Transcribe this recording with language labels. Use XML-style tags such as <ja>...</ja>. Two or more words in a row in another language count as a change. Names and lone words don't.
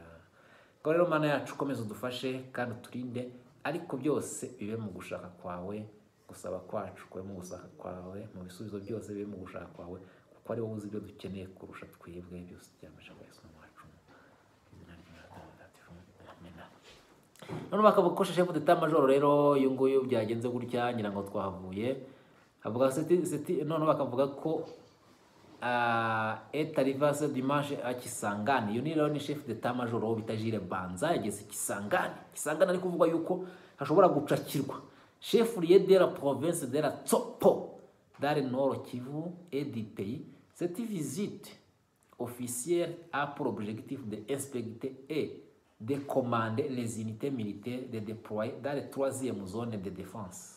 <rw>Ngo rero Mana yacu komeza udufashe kandi uturinde, ariko byose bibe mu gushaka kwawe, gusaba kwacu kube mu gushaka kwawe, mu bisubizo byose bibe mu gushaka kwawe, kuko ari wowe uzi ibyo dukeneye kurusha twebwe, byose tuyambashe ku Yesu wacu. None bakavuga ko</rw> <fr>chef d'état major</fr> <rw>rero uyu nguyu byagenze gutya, ngira ngo twahavuye avuga none bakavuga ko</rw> <fr>est arrivé ce dimanche à Kisangani.</fr> <rw>Uyu ni rero ni</rw> <fr>chef d'état major</fr> <rw>wo bita Jules Banza, yageze Kisangani ari kuvuga yuko hashobora gucakirwa</rw> <fr>chef lieu de la province de la Tsopo dans le nord Kivu et du pays. Cette visite officielle a pour objectif d'inspecter et de commander les unités militaires de déployer dans la 3e zone de défense.</fr>